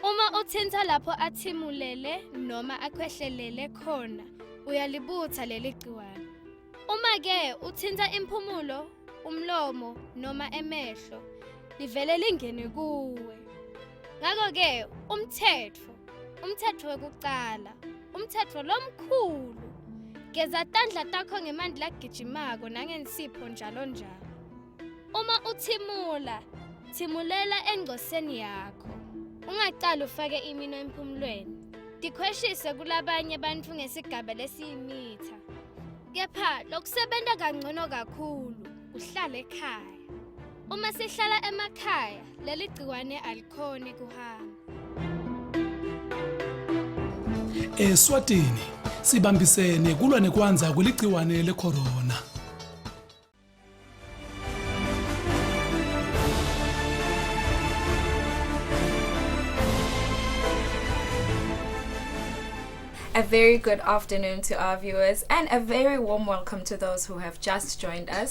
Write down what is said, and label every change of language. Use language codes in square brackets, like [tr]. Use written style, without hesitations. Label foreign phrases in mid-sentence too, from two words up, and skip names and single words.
[ss] Uma uthinta lapho athimulele noma akhwehlelele khona, uyalibutha leli gciwane. Uma ke uthinta impumulo, umlomo noma emehlo, livele lingene kuwe. Ngakho ke umthetho wokuqala, umthetho lomkhulu. Geza tandla takho ngemanti lagijimako nangensipho njalo njalo. Uma uthimula, thimulela engcoseni yakho. Ungaqala ufake imino empumulweni. Dikhweshise kulabanye bantfu ngesigaba lesiyimitha. Kepha lokusebenta kangcono kakhulu, uhlale ekhaya. Uma sihlala emakhaya, leli gciwane alikhoni kuhamba. Eswatini sibambisene kulwa nekwanza kuligciwane le-corona. [en] A very good afternoon to our viewers and a very warm welcome to those who have just joined us.